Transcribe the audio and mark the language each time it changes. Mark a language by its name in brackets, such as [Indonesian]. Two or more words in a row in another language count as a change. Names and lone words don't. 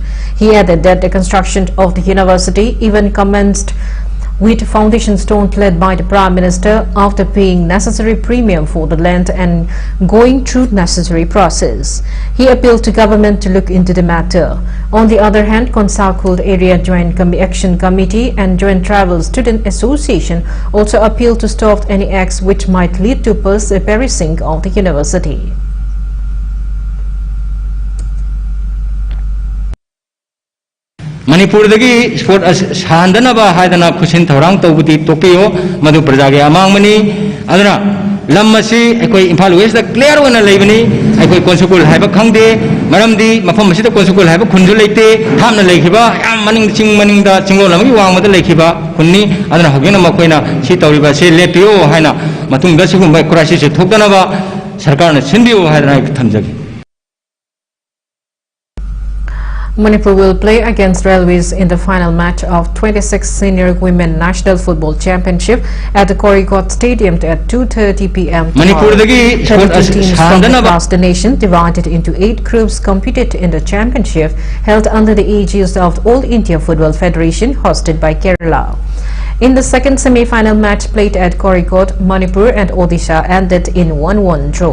[English] He added that the construction of the university even commenced with foundation stone led by the Prime Minister after paying necessary premium for the land and going through necessary process. He appealed to government to look into the matter. On the other hand, Konsangkhon Area Joint Action Committee and Joint Travel Student Association also appealed to stop any acts which might lead to perishing of the university. [Manipuri] Manipur dagi sport handana ba haidana khusin thorang tawbudi topio madu prajage amang mani aduna lamasi ekoi Imphal West da clear wana leibani ekoi konsukul haiba khangde maramdi mafam masida konsukul haiba khunju leite thamna lekhiba yam maning da chinglo lamagi wangma da lekhiba khunni aduna hogena makoina si tawriba se lepio haina matung da sigumba crisis se thokdana ba sarkar na sindiyo haidana thamjagi. [English] Manipur will play against Railways in the final match of 26th Senior Women National Football Championship at the Korikot Stadium at 2:30 p.m. [Manipuri] Manipur dagi [English] 32 teams from across the nation divided into 8 groups competed in the championship held under the aegis of All India Football Federation hosted by Kerala. In the second semi-final match played at Korikot, Manipur and Odisha ended in 1-1 draw.